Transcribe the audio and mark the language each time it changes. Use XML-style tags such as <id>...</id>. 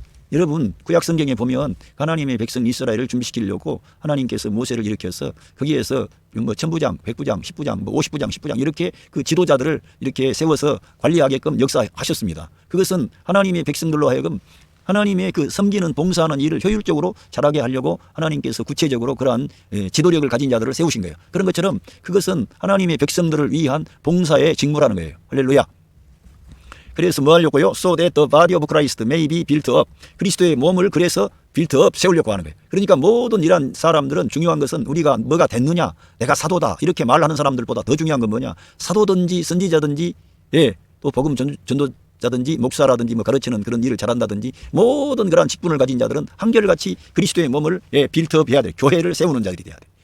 <ko>여러분 구약 성경에 보면 하나님의 백성 이스라엘을 준비시키려고 하나님께서 모세를 일으켜서 거기에서 뭐 천부장, 백부장, 십부장, 뭐 50부장, 10부장 이렇게 그 지도자들을 이렇게 세워서 관리하게끔 역사하셨습니다. 그것은 하나님의 백성들로 하여금 하나님의 그 섬기는 봉사하는 일을 효율적으로 잘하게 하려고 하나님께서 구체적으로 그러한 지도력을 가진 자들을 세우신 거예요. 그런 것처럼 그것은 하나님의 백성들을 위한 봉사의 직무라는 거예요. 할렐루야. 그래서 뭐 하려고요?</ko> <en>So that the body of Christ may be built up.</en> <ko>그리스도의 몸을 그래서 built up, 세우려고 하는 거예요. 그러니까 모든 이러한 사람들은 중요한 것은 우리가 뭐가 됐느냐, 내가 사도다 이렇게 말하는 사람들보다 더 중요한 건 뭐냐, 사도든지 선지자든지, 예, 또 복음 전도자든지 목사라든지 뭐 가르치는 그런 일을 잘한다든지 모든 그러한 직분을 가진 자들은 한결같이 그리스도의 몸을 built up 해야 돼. 교회를 세우는 자들이 돼야 돼.</ko>